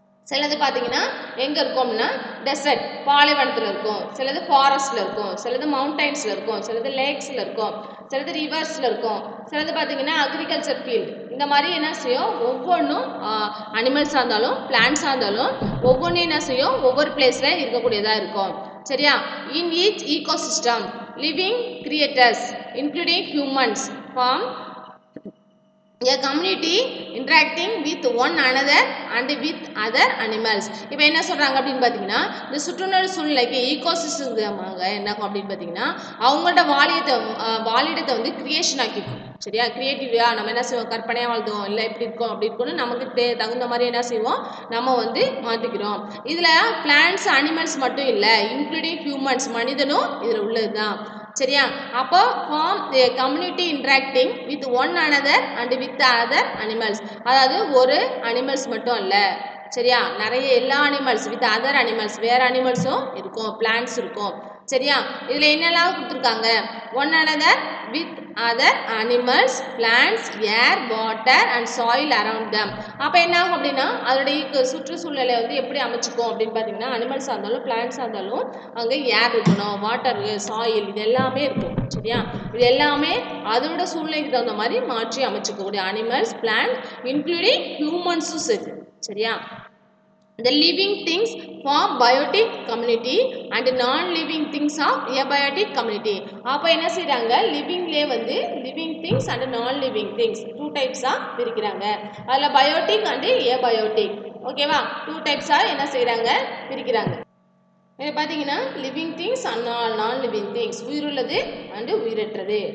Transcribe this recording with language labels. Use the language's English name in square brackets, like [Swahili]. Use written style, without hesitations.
[Tamil] சிலது பார்த்தீங்கன்னா எங்கே இருக்கும்னா டெசர்ட் பாலைவனத்தில் இருக்கும், சிலது ஃபாரஸ்ட்டில் இருக்கும், சிலது மவுண்டைன்ஸில் இருக்கும், சிலது லேக்ஸில் இருக்கும், சிலது ரிவர்ஸில் இருக்கும், சிலது பார்த்தீங்கன்னா அக்ரிகல்ச்சர் ஃபீல்டு. இந்த மாதிரி என்ன செய்யும் ஒவ்வொன்றும் அனிமல்ஸாக இருந்தாலும் பிளான்ட்ஸாக இருந்தாலும் ஒவ்வொன்றும் என்ன செய்யும் ஒவ்வொரு பிளேஸில் இருக்கக்கூடியதாக இருக்கும் சரியா. [English] In each ecosystem living creators including humans form a community interacting with one another and with other animals. [Tamil] இப்போ என்ன சொல்றாங்க அப்படின்னு பார்த்தீங்கன்னா இந்த சுற்றுச்சூழல் சூழ்நிலைக்கு ஈகோசிஸ்டமாக என்ன அப்படின்னு பார்த்தீங்கன்னா அவங்களோட வாழிடத்தை வந்து கிரியேஷன் ஆக்கிக்கும். சரியா, கிரியேட்டிவா நம்ம என்ன செய்வோம், கற்பனையா வாழ்ந்தோம் இல்லை இப்படி இருக்கோம் அப்படி இருக்கோம்னு நமக்கு தகுந்த மாதிரி என்ன செய்வோம் நம்ம வந்து மாற்றிக்கிறோம். இதில் பிளான்ட்ஸ் அனிமல்ஸ் மட்டும் இல்லை, இன்க்ளூடிங் ஹியூமன்ஸ் மனிதனும் இதில் உள்ளது தான். [English] சரியா, அப்போ form community interacting with one another and with other animals. [Tamil] அதாவது ஒரு அனிமல்ஸ் மட்டும் இல்லை, சரியா, நிறைய எல்லா அனிமல்ஸ் வித் அதர் அனிமல்ஸ், வேறு அனிமல்ஸும் இருக்கும், பிளான்ட்ஸ் இருக்கும். சரியா, இதில் என்னெல்லாம் கொடுத்துருக்காங்க, [English] One another with other animals, plants, air, water and soil around them. [Tamil] அப்போ என்ன ஆகும் அப்படின்னா அதோடைய சுற்றுச்சூழலை வந்து எப்படி அமைச்சுக்கும் அப்படின்னு பார்த்தீங்கன்னா அனிமல்ஸாக இருந்தாலும் பிளான்ட்ஸாக இருந்தாலும் அங்கே ஏர் இருக்கணும், வாட்டர், சாயில், இது எல்லாமே இருக்கும். சரியா, இது எல்லாமே அதோட சூழ்நிலைக்கு தகுந்த மாதிரி மாற்றி அமைச்சுக்கக்கூடிய அனிமல்ஸ், பிளான்ட், இன்க்ளூடிங் ஹியூமன்ஸும் சரி. [English] சரியா, the living things form biotic community and non-living things of abiotic community. [Tamil] அப்போ என்ன செய்கிறாங்க, லிவிங்லேயே வந்து லிவிங் திங்ஸ் அண்ட் நான் லிவிங் திங்ஸ் 2 டைப்ஸாக பிரிக்கிறாங்க. அதில் பயோட்டிக் அண்டு ஏபயோட்டிக். ஓகேவா, 2 டைப்ஸாக என்ன செய்கிறாங்க பிரிக்கிறாங்க. இது பார்த்தீங்கன்னா லிவிங் திங்ஸ் அண்ட் நான் லிவிங் திங்ஸ், உயிருள்ளது அண்டு உயிரற்றது.